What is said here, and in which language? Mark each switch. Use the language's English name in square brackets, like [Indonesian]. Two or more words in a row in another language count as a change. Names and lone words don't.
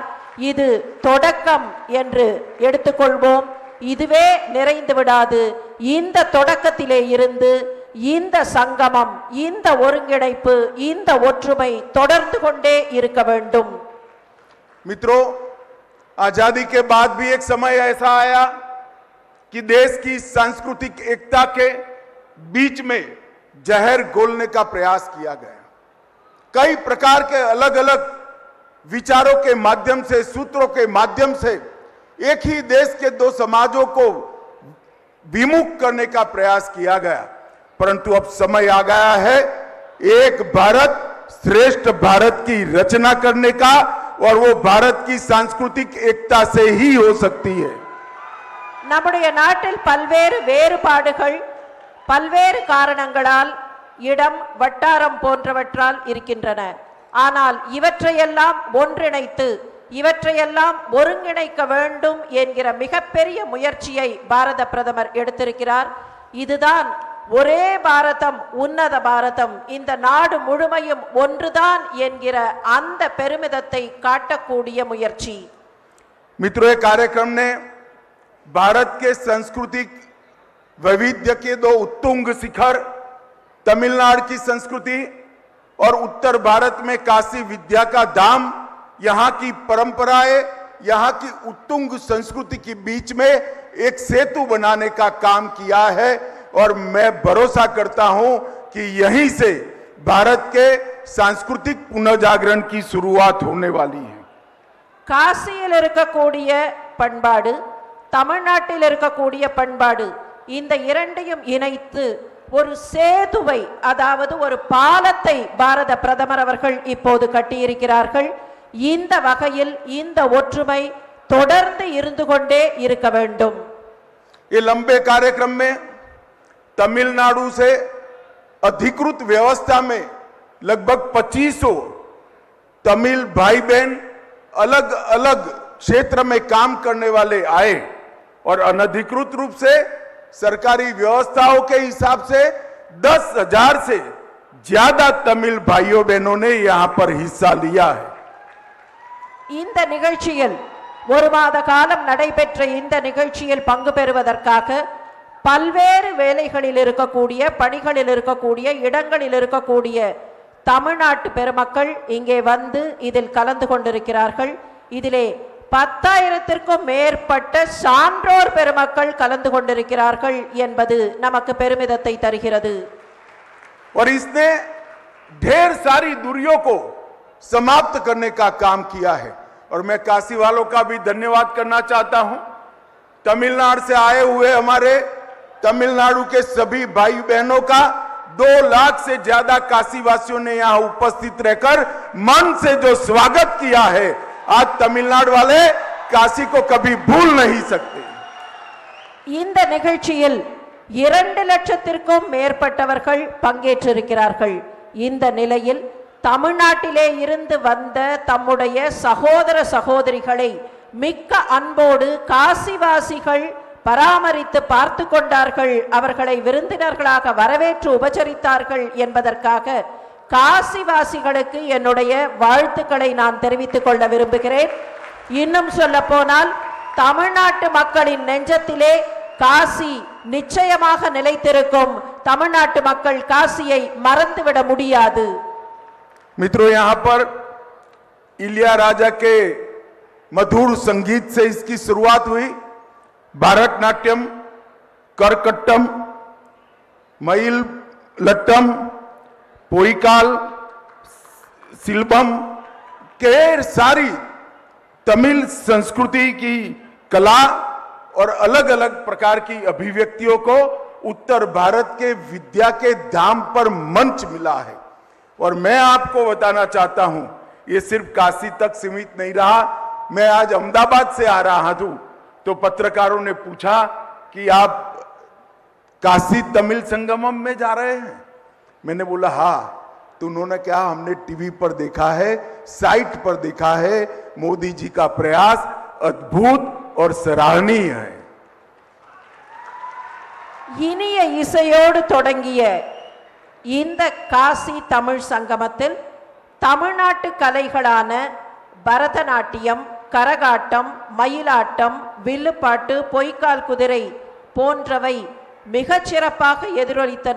[Tamil] இது தொடக்கம் என்று எடுத்துக்கொள்வோம். இதுவே நிறைந்து விடாது. இந்த தொடக்கத்திலே இருந்து இந்த சங்கமம், இந்த ஒருங்கிணைப்பு, இந்த ஒற்றுமை தொடர்ந்து கொண்டே இருக்க வேண்டும். [Hindi] मित्रों, आजादी के बाद भी एक समय ऐसा आया कि देश की सांस्कृतिक एकता के बीच में जहर घोलने का प्रयास किया गया। कई प्रकार के अलग अलग विचारों के माध्यम से, सूत्रों के माध्यम से एक ही देश के दो समाजों को विमुख करने का प्रयास किया गया, परंतु अब समय आ गया है एक भारत श्रेष्ठ भारत की रचना करने का, और वो भारत की सांस्कृतिक एकता से ही हो सकती है। [Tamil] நம்முடைய நாட்டில் பல்வேறு வேறுபாடுகள் பல்வேறு காரணங்களால் இடம் வட்டாரம் போன்றவற்றால் இருக்கின்றன. ஆனால் இவற்றையெல்லாம் ஒன்றிணைத்து இவற்றையெல்லாம் ஒருங்கிணைக்க வேண்டும் என்கிற மிகப்பெரிய முயற்சியை பாரத பிரதமர் எடுத்திருக்கிறார். இதுதான் ஒரே பாரதம் உன்னத பாரதம், இந்த நாடு முழுமையும் ஒன்றுதான் என்கிற அந்த பெருமிதத்தை காட்டக்கூடிய முயற்சி. [Hindi] मित्रों, कार्यक्रम ने भारत के सांस्कृतिक वैविध्य के दो उत्तुंग शिखर, तमिलनाडु की संस्कृति और उत्तर भारत में काशी विद्या का धाम, यहाँ की परंपराएं, यहाँ की उत्तुंग संस्कृति के बीच में एक सेतु बनाने का काम किया है, और मैं भरोसा करता हूं कि यहीं से भारत के सांस्कृतिक पुनर्जागरण की शुरुआत होने वाली है. [Tamil] காசியில் இருக்கக்கூடிய பண்பாடு, தமிழ்நாட்டில் இருக்கக்கூடிய பண்பாடு, இந்த இரண்டையும் இணைத்து ஒரு சேதுவை, அதாவது ஒரு பாலத்தை பாரத பிரதமர் அவர்கள் இப்போது கட்டியிருக்கிறார்கள். இந்த வகையில் இந்த ஒற்றுமை தொடர்ந்து இருந்து கொண்டே இருக்க வேண்டும். [Hindi] ये लंबे कार्यक्रम में तमिलनाडु से अधिकृत व्यवस्था में लगभग 2500 तमिल भाई बहन अलग अलग क्षेत्र में काम करने वाले आए, और अनधिकृत रूप से सरकारी व्यवस्थाओं के हिसाब से 10,000 से ज्यादा तमिल भाइयों बहनों ने यहां पर हिस्सा लिया है. [Tamil] இந்த நிகழ்ச்சியில் ஒரு மாத காலம் நடைபெற்ற இந்த நிகழ்ச்சியில் பங்கு பெறுவதற்காக பல்வேறு வேலைகளில் இருக்கக்கூடிய, பணிகளில் இருக்கக்கூடிய, இடங்களில் இருக்கக்கூடிய தமிழ்நாட்டு பெருமக்கள் இங்கே வந்து இதில் கலந்து கொண்டிருக்கிறார்கள். இதிலே 10,000க்கும் மேற்பட்ட சான்றோர் பெருமக்கள் கலந்து கொண்டிருக்கிறார்கள் என்பது நமக்கு பெருமிதத்தை தருகிறது. [Hindi] और इसने ढेर सारी दूरियों को समाप्त करने का काम किया है, और मैं काशी वालों का भी धन्यवाद करना चाहता हूं. तमिलनाडु से आए हुए हमारे तमिलनाडु के सभी भाई बहनों का 2 लाख से ज्यादा काशी वासियों ने यहां उपस्थित रहकर मन से जो स्वागत किया है, आज तमिलनाडु वाले काशी को कभी भूल नहीं सकते. [Tamil] இந்த நிகழ்ச்சியில் 2 லட்சத்திற்கும் மேற்பட்டவர்கள் பங்கேற்றிருக்கிறார்கள். இந்த நிலையில் தமிழ்நாட்டிலே இருந்து வந்த தம்முடைய சகோதர சகோதரிகளை மிக்க அன்போடு காசிவாசிகள் பராமரித்து பார்த்து கொண்டார்கள், அவர்களை விருந்தினர்களாக வரவேற்று உபசரித்தார்கள் என்பதற்காக காசிவாசிகளுக்கு என்னுடைய வாழ்த்துக்களை நான் தெரிவித்துக் கொள்ள விரும்புகிறேன். இன்னும் சொல்ல போனால் தமிழ்நாட்டு மக்களின் நெஞ்சத்திலே காசி நிச்சயமாக நிலைத்திருக்கும். தமிழ்நாட்டு மக்கள் காசியை மறந்துவிட முடியாது. [Hindi] मित्रों, यहां पर इलिया राजा के मधुर संगीत से इसकी शुरुआत हुई. भारतनाट्यम, करकट्टम, मईल लट्टम, पोईकाल, सिल्बम, ढेर सारी तमिल संस्कृति की कला और अलग अलग प्रकार की अभिव्यक्तियों को उत्तर भारत के विद्या के धाम पर मंच मिला है. और मैं आपको बताना चाहता हूं, ये सिर्फ काशी तक सीमित नहीं रहा. मैं आज अहमदाबाद से आ रहा हूं तो पत्रकारों ने पूछा कि आप काशी तमिल संगमम में जा रहे हैं. मैंने बोला हाँ. तो उन्होंने कहा हमने टीवी पर देखा है, साइट पर देखा है, मोदी जी का प्रयास अद्भुत और सराहनीय है. [Tamil] இனிய இசையோடு தொடங்கிய இந்த காசி தமிழ் சங்கமத்தில் தமிழ்நாட்டு கலைகளான பரதநாட்டியம், கரகாட்டம், மயிலாட்டம், வில்லுப்பாட்டு, பொய்க்கால் குதிரை போன்றவை மிகச் சிறப்பாக எதிரொலித்தன.